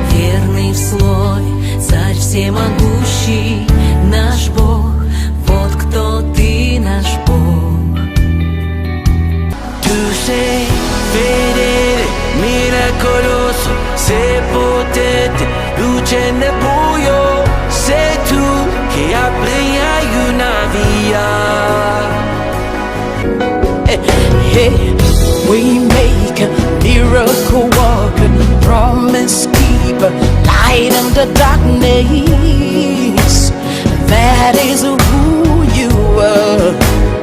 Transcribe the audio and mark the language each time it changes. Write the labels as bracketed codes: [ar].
[ru] верный в слове, царь всемогущий, наш Бог, вот кто ты, наш Бог. [it] Tu sei fedele, miracoloso, sei potente, luce nel buio, sei tu che aprirai una via. [en] We make a miracle worker, promise keeper, light in the darkness. That is who you are.